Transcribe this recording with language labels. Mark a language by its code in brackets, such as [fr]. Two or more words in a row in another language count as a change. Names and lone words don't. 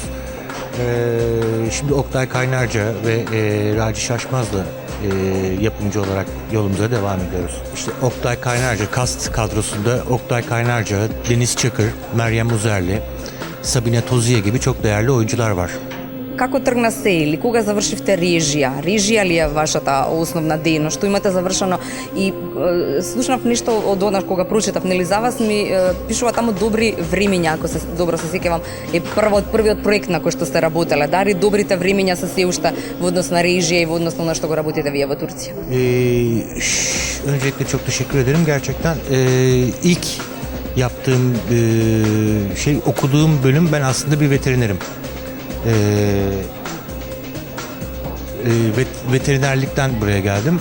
[tr] Şimdi Oktay Kaynarca ve Raci Şaşmaz'la yapımcı olarak yolumuza devam ediyoruz. İşte Oktay Kaynarca, cast kadrosunda Oktay Kaynarca, Deniz Çakır, Meryem Uzerli, Sabine Toziye gibi çok değerli oyuncular var. [mk] Како тргна се или кога завршивте режија? Режија ли е вашата основна дејност? Што имате завршено? И слушнав нешто од однаш кога прочитав, нели за вас ми пишува таму добри времиња, ако се добро се сеќавам, е првиот проект на кој што сте работеле. Дали добрите времиња се се уште во однос на режија и во однос на што го работите вие во Турција? [tr] Öncelikle çok teşekkür ederim gerçekten. İlk yaptığım okuduğum bölüm, ben aslında bir veterinerim. Veterinerlikten buraya geldim.